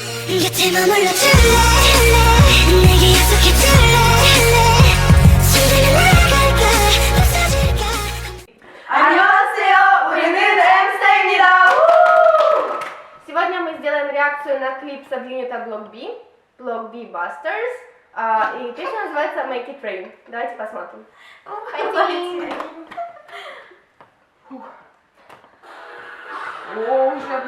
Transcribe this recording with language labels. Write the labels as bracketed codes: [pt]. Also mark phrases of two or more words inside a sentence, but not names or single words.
[ko] 곁에 머물러줄래 내게 약속해줄래 주변에 나갈까 웃어줄까. 안녕하세요, 우리는 엠스타입니다. [ru] Сегодня мы сделаем реакцию на клип сабюнита Block B Busters. И песня называется Make It Rain. Давайте посмотрим. О, уже